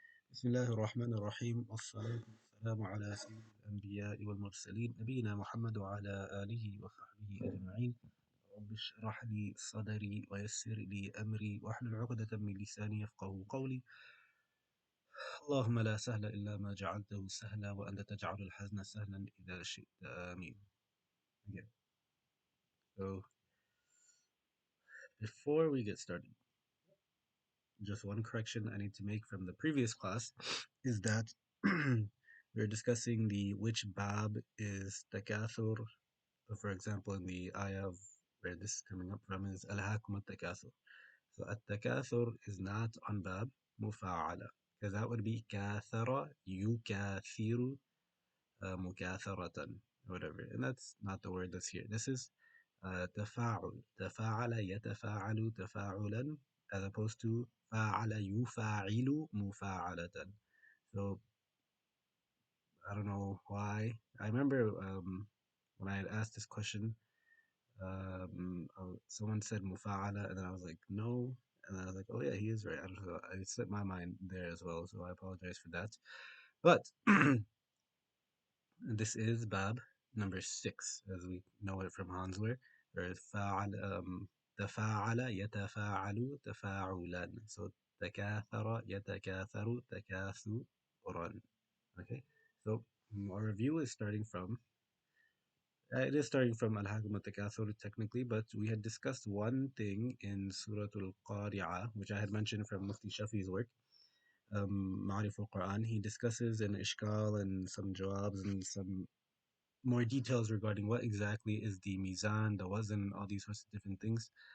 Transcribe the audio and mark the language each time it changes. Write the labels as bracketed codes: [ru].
[ar] بسم الله الرحمن الرحيم والصلاة والسلام على سيد الأنبياء والمرسلين نبينا محمد وعلى آله وصحبه أجمعين. رب اشرح لي صدري ويسر لي أمري واحلل عقدة من لساني يفقه قولي. اللهم لا سهل إلا ما جعلته سهلا وأنت تجعل الحزن سهلا إذا شئت آمين. [en] Again. So before we get started, just one correction I need to make from the previous class is that we're discussing the which bab is takathur. For example, in the ayah of where this is coming up from is al-hakum al-takathur. So at-takathur is not on bab mufa'ala, because that would be kathara yukathiru mukatharatan, whatever. And that's not the word that's here. This is [ar] تفاعل تفاعل يتفاعل تفاعلا [en] as opposed to [ar] فاعل يفاعل مفاعلة. [en] So I don't know why. I remember when I had asked this question, someone said mufa'ala, and then I was like, no. And then I was like, oh yeah, he is right. I don't know. It slipped my mind there as well, so I apologize for that. But this is Bab number 6, as we know it from Hansler. Where [ar] تفاعل يتفاعل تفاعلا. So تكاثر يتكاثر تكاثرا. [en] Okay, so our review is starting from it is starting from Al-Hakim al-Takathur technically, but we had discussed one thing in Surat al-Qari'ah, which I had mentioned from Mufti Shafi's work, Ma'arif al-Quran. He discusses an ishkal and some jawabs and some more details regarding what exactly is the mizan, the wazn, all these sorts of different things.